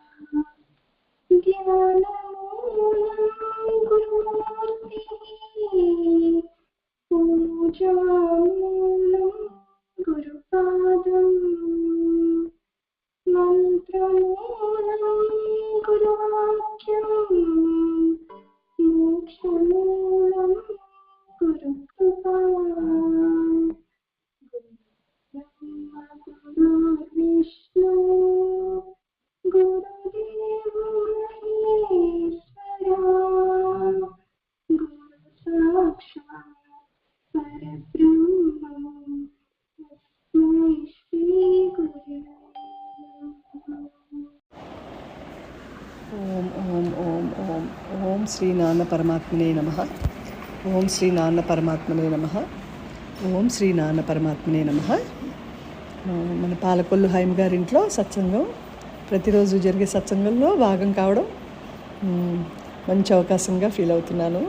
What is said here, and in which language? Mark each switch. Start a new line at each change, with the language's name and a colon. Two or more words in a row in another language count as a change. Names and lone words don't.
Sanskrit: ज्ञानमूलं गुरुमूर्तिः पूजामूलं गुरुपादम् मंत्रमूलं गुरुवाक्यं मोक्षमूलं गुरुकृपा ब्रह्म गुरुर्विष्णु गुरुदेव महेश्वरा गुरु साक्षात् परब्रह्म तस्मै श्री गुरवे ఓం ఓం ఓం ఓం ఓం శ్రీ నాన్న పరమాత్మనే నమః. ఓం శ్రీ నాన్న పరమాత్మనే నమః. ఓం శ్రీ నాన్న పరమాత్మనే నమః.
Telugu: మన పాలకొల్లు హైమ గారింట్లో సత్సంగం ప్రతిరోజు జరిగే సత్సంగంలో భాగం కావడం మంచి అవకాశంగా ఫీల్ అవుతున్నాను.